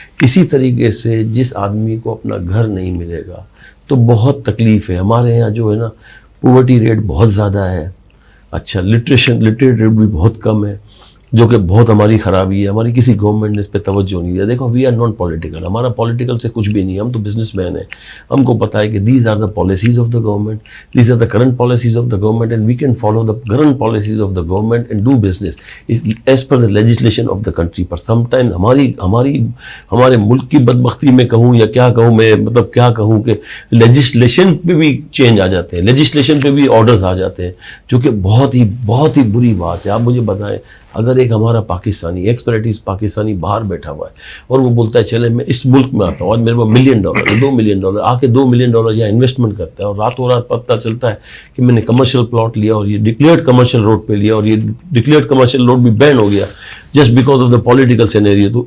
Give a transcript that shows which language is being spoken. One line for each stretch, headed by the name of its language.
Urdu: اسی طریقے سے جس آدمی کو اپنا گھر نہیں ملے گا تو بہت تکلیف ہے. ہمارے یہاں جو ہے نا پوورٹی ریٹ بہت زیادہ ہے. اچھا، لٹریٹ ریٹ بھی بہت کم ہے، جو کہ بہت ہماری خرابی ہے. ہماری کسی گورنمنٹ نے اس پہ توجہ نہیں دیا. دیکھو
English: we are non political,
Urdu: ہمارا پولیٹیکل سے کچھ بھی نہیں ہے، ہم تو بزنس مین ہیں. ہم کو پتہ ہے کہ
English: These are the policies of the government, these are the current policies of the government and we can follow the current policies of the government and do business as per the legislation of the country.
Urdu: Per some time ہمارے ملک کی بدبختی میں کہوں یا کیا کہوں میں، مطلب کیا کہوں کہ لیجسلیشن پہ بھی چینج آ جاتے ہیں، لیجسلیشن پہ بھی آرڈرز آ جاتے ہیں، جو کہ بہت ہی بری بات ہے. آپ مجھے بتائیں، اگر ایک ہمارا پاکستانی ایکسپرٹیز پاکستانی باہر بیٹھا ہوا ہے اور وہ بولتا ہے چلے میں اس ملک میں آتا ہوں، آج میرے پاس $1 ملین ہے، $2 ملین آ کے $2 ملین یہاں انویسٹمنٹ کرتا ہے، اور راتوں رات پتہ چلتا ہے کہ میں نے کمرشل پلاٹ لیا اور یہ ڈکلیئرڈ کمرشل روڈ پہ لیا اور یہ ڈکلیئرڈ کمرشل روڈ بھی بین ہو گیا
English: Just because of the political scenario.